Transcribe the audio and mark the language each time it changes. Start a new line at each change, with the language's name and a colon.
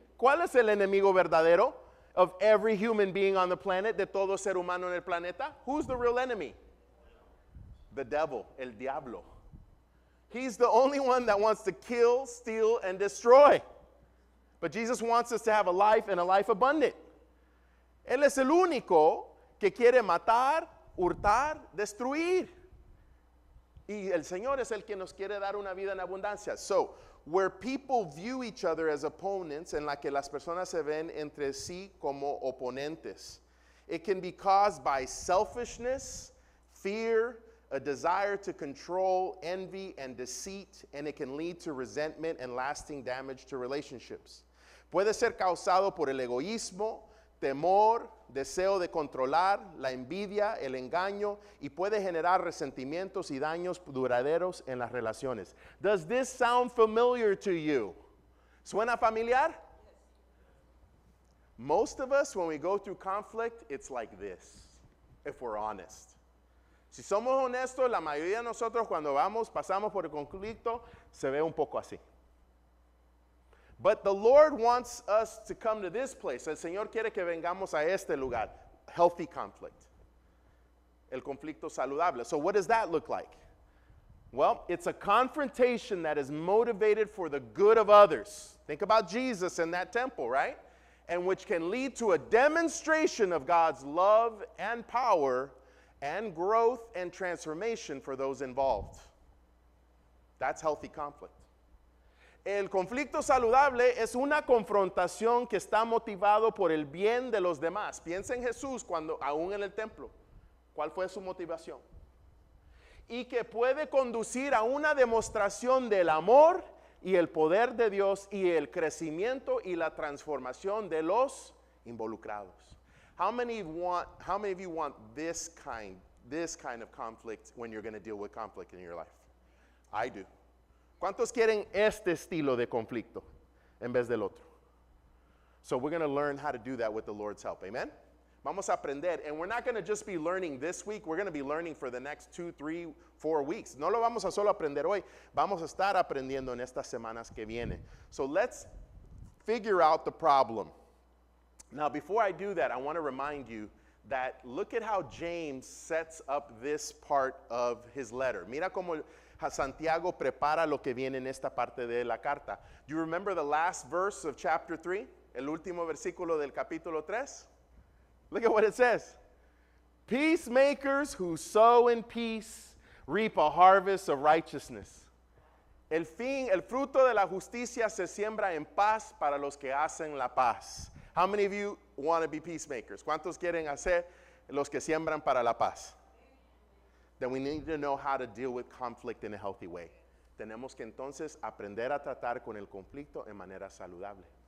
Spanish: ¿Cuál es el enemigo verdadero
English: of every human being on the planet,
Spanish: de todo ser humano en el planeta?
English: Who's the real enemy? The devil,
Spanish: el diablo.
English: He's the only one that wants to kill, steal, and destroy. But Jesus wants us to have a life and a life abundant.
Spanish: Él es el único que quiere matar, hurtar, destruir. Y el Señor es el que nos quiere dar una vida en abundancia.
English: So, where people view each other as opponents,
Spanish: en la que las personas se ven entre sí como oponentes,
English: it can be caused by selfishness, fear, a desire to control, envy, and deceit, and it can lead to resentment and lasting damage to relationships.
Spanish: Puede ser causado por el egoísmo, temor, deseo de controlar, la envidia, el engaño, y puede generar resentimientos y daños duraderos en las relaciones.
English: Does this sound familiar to you?
Spanish: ¿Suena familiar?
English: Most of us, when we go through conflict, it's like this, if we're honest.
Spanish: Si somos honestos, la mayoría de nosotros cuando pasamos por el conflicto, se ve un poco así.
English: But the Lord wants us to come to this place.
Spanish: El Señor quiere que vengamos a este lugar.
English: Healthy conflict.
Spanish: El conflicto saludable.
English: So what does that look like? Well, it's a confrontation that is motivated for the good of others. Think about Jesus in that temple, right? And which can lead to a demonstration of God's love and power and growth and transformation for those involved. That's healthy conflict.
Spanish: El conflicto saludable es una confrontación que está motivado por el bien de los demás. Piensa en Jesús cuando aún en el templo. ¿Cuál fue su motivación? Y que puede conducir a una demostración del amor y el poder de Dios y el crecimiento y la transformación de los involucrados.
English: How many of you want this kind of conflict when you're going to deal with conflict in your life? I do.
Spanish: ¿Cuántos quieren este estilo de conflicto en vez del otro?
English: So we're going to learn how to do that with the Lord's help. Amen?
Spanish: Vamos a aprender.
English: And we're not going to just be learning this week. We're going to be learning for the next 2, 3, 4 weeks.
Spanish: No lo vamos a solo aprender hoy. Vamos a estar aprendiendo en estas semanas que vienen.
English: So let's figure out the problem. Now, before I do that, I want to remind you that look at how James sets up this part of his letter.
Spanish: Mira cómo Santiago prepara lo que viene en esta parte de la carta.
English: Do you remember the last verse of chapter 3?
Spanish: El último versículo del capítulo 3?
English: Look at what it says. Peacemakers who sow in peace reap a harvest of righteousness.
Spanish: El fruto de la justicia se siembra en paz para los que hacen la paz.
English: How many of you want to be peacemakers?
Spanish: ¿Cuántos quieren hacer los que siembran para la paz?
English: Then we need to know how to deal with conflict in a healthy way.
Spanish: Tenemos que entonces aprender a tratar con el conflicto en manera saludable.